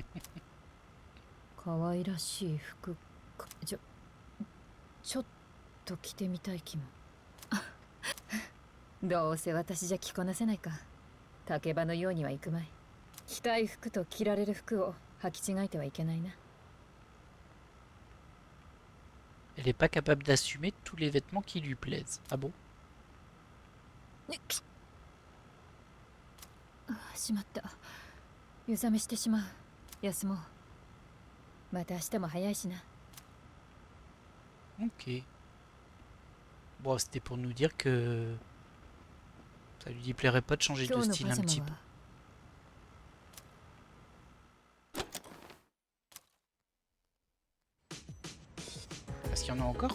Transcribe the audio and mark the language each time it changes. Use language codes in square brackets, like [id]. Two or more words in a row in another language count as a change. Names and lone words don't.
[ja] 可愛らしい服か。ちょっと着てみたい気も。どうせ私じゃ着こなせないか。竹場のようにはいくまい。着たい服と着られる服を履き違えてはいけないな。 [fr] Elle n'est pas capable d'assumer tous les vêtements qui lui plaisent. Ah bon? [ja] しまった。湯冷めしてしまう。休もう。また明日も早いしな。 [fr] Ok. Bon, c'était pour nous dire que ça lui plairait pas de changer de style un petit peu. Est-ce qu'il y en a encore?